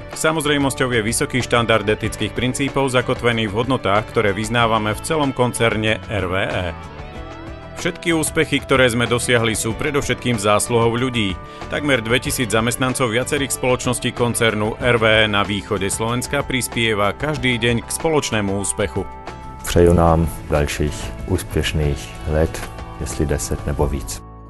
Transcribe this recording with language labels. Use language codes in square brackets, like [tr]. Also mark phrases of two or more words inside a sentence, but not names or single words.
[sk] Samozrejmosťou je vysoký štandard etických princípov zakotvený v hodnotách, ktoré vyznávame v celom koncerne RWE. Všetky úspechy, ktoré sme dosiahli, sú predovšetkým zásluhou ľudí. Takmer 2000 zamestnancov viacerých spoločností koncernu RWE na východe Slovenska prispieva každý deň k spoločnému úspechu. [cs] Přeju nám dalších úspěšných let, jestli 10 nebo víc.